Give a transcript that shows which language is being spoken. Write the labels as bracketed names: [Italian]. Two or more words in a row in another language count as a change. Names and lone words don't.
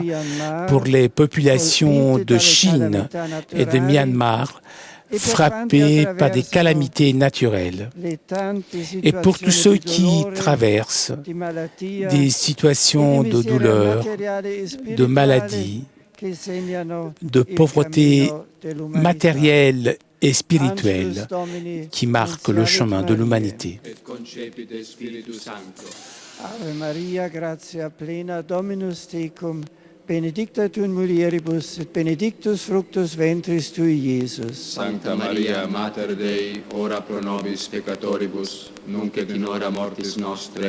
[French] pour les populations de Chine et de Myanmar frappées par des calamités naturelles et pour tous ceux qui traversent des situations de douleur, de maladie, de pauvreté matérielle et spirituelle qui marquent le chemin de l'humanité. [Latin] Ave Maria, gratia plena, Dominus tecum, benedicta tu in mulieribus, et benedictus fructus ventris tui, Iesus. Sancta Maria, Mater Dei, ora pro nobis peccatoribus, nunc et in hora mortis nostre.